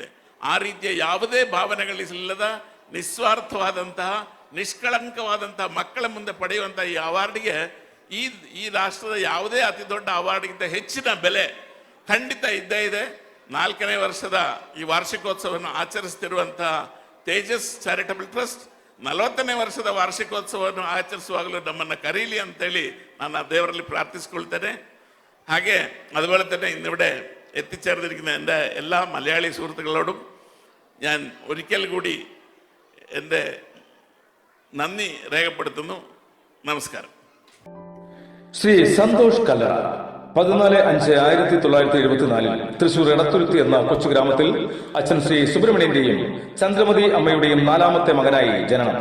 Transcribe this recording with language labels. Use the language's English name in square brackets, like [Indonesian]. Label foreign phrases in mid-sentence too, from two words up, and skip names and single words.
[Kannada] ಆ ರೀತಿಯ ಯಾವುದೇ ಭಾವನೆಗಳಿಲ್ಲದ ನಿಸ್ವಾರ್ಥವಾದಂತಹ ನಿಷ್ಕಳಂಕವಾದಂತಹ ಮಕ್ಕಳ ಮುಂದೆ ಪಡೆಯುವಂಥ ಈ ಅವಾರ್ಡ್ಗೆ ಈ ರಾಷ್ಟ್ರದ ಯಾವುದೇ ಅತಿ ದೊಡ್ಡ ಅವಾರ್ಡ್ಗಿಂತ ಹೆಚ್ಚಿನ ಬೆಲೆ ಖಂಡಿತ ಇದ್ದೇ ಇದೆ. 4ನೇ ವರ್ಷದ ಈ ವಾರ್ಷಿಕೋತ್ಸವವನ್ನು ಆಚರಿಸ್ತಿರುವಂತಹ ತೇಜಸ್ ಚಾರಿಟಬಲ್ ಟ್ರಸ್ಟ್ 40ನೇ ವರ್ಷದ ವಾರ್ಷಿಕೋತ್ಸವವನ್ನು ಆಚರಿಸುವಾಗಲೂ ನಮ್ಮನ್ನು ಕರೀಲಿ ಅಂತೇಳಿ ನಾನು ದೇವರಲ್ಲಿ പ്രാർത്ഥിച്ചുകൊള്ളുತ್ತೇನೆ. [Malayalam] ಹಾಗೆ അതുപോലെ തന്നെ ഇന്നിവിടെ എത്തിച്ചേർന്നിരിക്കുന്ന എൻ്റെ എല്ലാ മലയാളി സുഹൃത്തുക്കളോടും ഞാൻ ഒരിക്കൽ കൂടി എൻ്റെ നന്ദി രേഖപ്പെടുത്തുന്നു. നമസ്കാരം. ശ്രീ സന്തോഷ് കല്ലറ 14/5/1974 തൃശൂർ എടത്തുരുത്തി എന്ന കൊച്ചു ഗ്രാമത്തിൽ അച്ഛൻ ശ്രീ സുബ്രഹ്മണ്യന്റെയും ചന്ദ്രമതി അമ്മയുടെയും 4ാമത്തെ മകനായി ജനനം.